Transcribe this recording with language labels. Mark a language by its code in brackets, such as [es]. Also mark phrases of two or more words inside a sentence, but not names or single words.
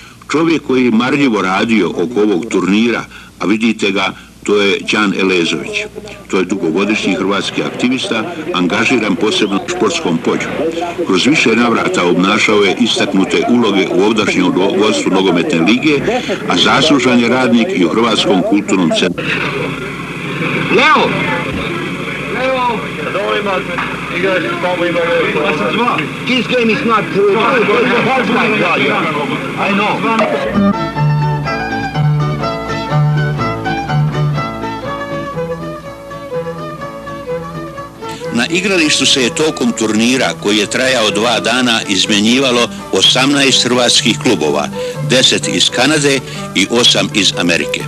[hr] Čovjek koji je marljivo radio oko ovog turnira, a vidite ga, to je Đan Elezović. To je dugogodišnji hrvatski aktivista, angažiran posebno u športskom polju. Kroz više navrata obnašao je istaknute uloge u ovdašnjem vodstvu nogometne lige, a zaslužan je radnik i u Hrvatskom kulturnom centru. [en] Leo! This game is not I know. [hr] Na igralištu se je tokom turnira, koji je trajao 2 dana, izmjenjivalo 18 hrvatskih klubova, 10 iz Kanade i 8 iz Amerike.